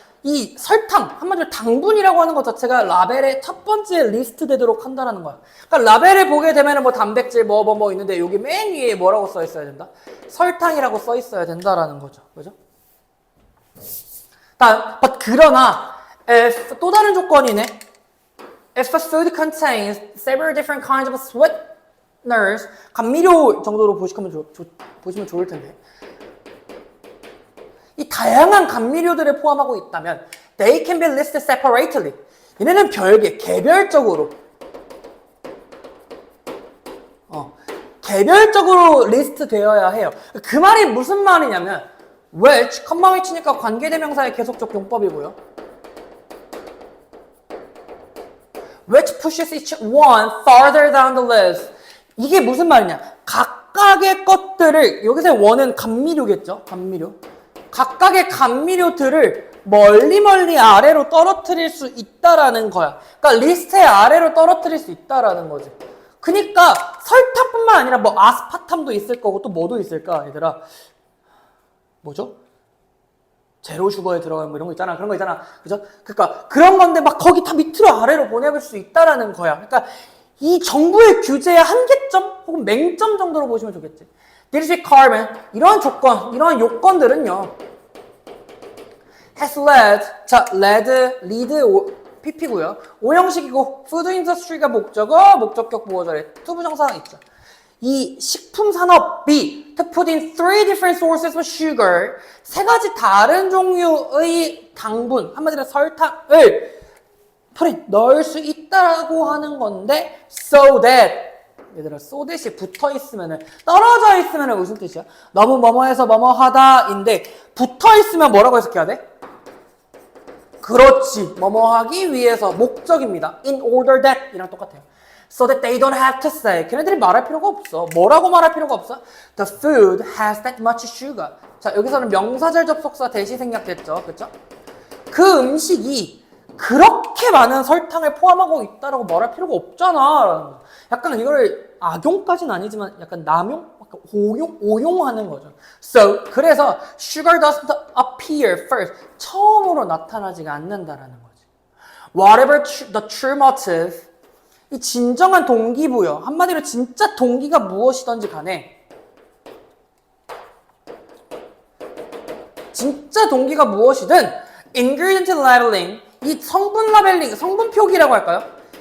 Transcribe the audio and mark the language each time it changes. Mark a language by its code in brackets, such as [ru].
[ko] 이 설탕, 한마디로 당분이라고 하는 것 자체가 라벨의 첫 번째 리스트 되도록 한다는 거야. 그러니까 라벨을 보게 되면 뭐 단백질 뭐 있는데 여기 맨 위에 뭐라고 써 있어야 된다? 설탕이라고 써 있어야 된다라는 거죠. 그죠? but 그러나 if 또 다른 조건이네. [en] If a food contains several different kinds of sweeteners, [ko] 감미료 정도로 보시면 좋을 텐데. 이 다양한 감미료들을 포함하고 있다면 [en] they can be listed separately. [ko] 얘네는 별개, 개별적으로 개별적으로 리스트 되어야 해요. 그 말이 무슨 말이냐면 which, 컴마 위치니까 관계대명사의 계속적 용법이고요. [en] which pushes each one farther down the list. [ko] 이게 무슨 말이냐? 각각의 것들을, 여기서 원은 감미료겠죠? 감미료. 각각의 감미료들을 멀리 아래로 떨어뜨릴 수 있다라는 거야. 그러니까 리스트의 아래로 떨어뜨릴 수 있다라는 거지. 그러니까 설탕뿐만 아니라 뭐 아스파탐도 있을 거고 또 뭐도 있을까, 얘들아? 뭐죠? 제로 슈거에 들어가는 뭐 이런 거 있잖아. 그런 거 있잖아. 그죠? 그러니까 그런 건데 막 거기 다 밑으로 아래로 보내볼 수 있다라는 거야. 그러니까 이 정부의 규제의 한계점 혹은 맹점 정도로 보시면 좋겠지. [en] This requirement, [ko] 이러한 조건, 이러한 요건들은요. [en] has led, [ko] 자, lead, pp고요. 오형식이고 food industry가 목적어, 목적격 보호절에 투부정사가 있죠. 이 식품산업이 [en] to put in 3 different sources of sugar, [ko] 3가지 다른 종류의 당분, 한마디로 설탕을 넣을 수 있다라고 하는 건데 so that, 얘들아 so that이 붙어 있으면은, 떨어져 있으면은 무슨 뜻이야? 너무 뭐뭐해서 뭐뭐하다인데 붙어 있으면 뭐라고 해석해야 돼? 그렇지, 뭐뭐하기 위해서, 목적입니다. [en] in order that [ko] 이랑 똑같아요. [en] So that they don't have to say, [ko] 걔네들이 말할 필요가 없어. 뭐라고 말할 필요가 없어? [en] The food has that much sugar. [ko] 자, 여기서는 명사절 접속사 대시 생략됐죠, 그렇죠? 그 음식이 그렇게 많은 설탕을 포함하고 있다라고 말할 필요가 없잖아. 약간 이거를 악용까지는 아니지만 약간 남용? 약간 오용하는 거죠. [en] So, [ko] 그래서 [en] sugar doesn't appear first. [ko] 처음으로 나타나지가 않는다라는 거지. [en] Whatever the true motive, [ko] 이 진정한 동기부여, 한마디로 진짜 동기가 무엇이든지 간에 진짜 동기가 무엇이든 [en] ingredient labeling, [ko] 이 성분 라벨링, 성분 표기라고 할까요?